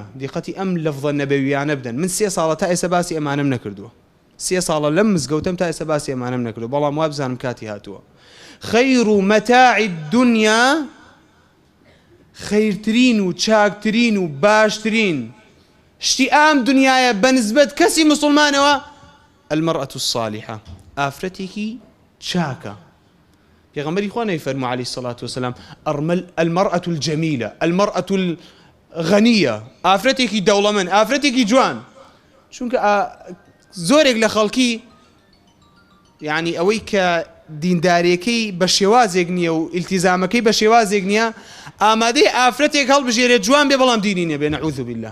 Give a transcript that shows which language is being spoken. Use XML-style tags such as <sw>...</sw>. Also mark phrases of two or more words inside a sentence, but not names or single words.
<ckb>دیقەتی ئەم لەفظە نەبەویانە بدەن. من 3 ساڵە تا ئێستا باسی ئەمانەم نەکردووە. 3 ساڵە لەم مزگەوتەم تا ئێستا باسی ئەمانەم نەکردووە، بەڵام وا بزانم کاتی هاتووە.</ckb> <ar>خەیر مەتاعی الدنیا،</ar> <ckb>خەیرترین و چاکترین و باشترین شتی ئام دنیاە بەنسبەت کەسی مسلمانەوە</ckb> <ar>المرأة الصالحة،</ar> <ckb>ئافرەتێکی چاکە. پێغەمبەری خوا نەیفەرموو</ckb> <ar>عەلەیهی سەڵات وسەلام المرأة الجەمیلە، المرأة الغەنیە،</ar> <ckb>ئافرەتێکی دەوڵەمەند، ئافرەتێکی جوان. چونکە زۆرێک لە خەڵکی یعنی ئەوەی کە دینداریەکەی بە شێوازێک نییە و ئیلتیزامەکەی بە شێوازێک نییە، ئامادەی ئافرەتێک هەڵبژێرێت جوان بێ بەڵام دینی نەبێ،</ckb> <ar>نەعوذ بالله.</ar>